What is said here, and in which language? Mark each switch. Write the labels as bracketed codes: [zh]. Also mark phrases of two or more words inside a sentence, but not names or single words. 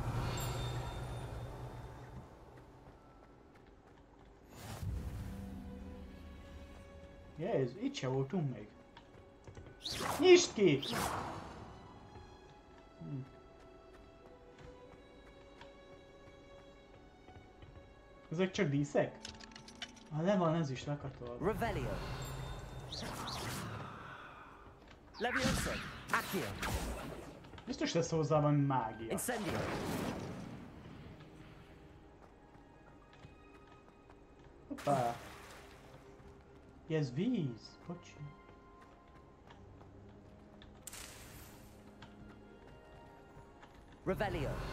[hu] Jézus, itt se voltunk még. Nyisd ki! Ezek csak díszek? Levan, ez is lekatol. Revelio. Leviosa. Accio. Biztos lesz hozzá valami mágia. Incendio. Hoppá. Ez víz. Bocsi. Revelio.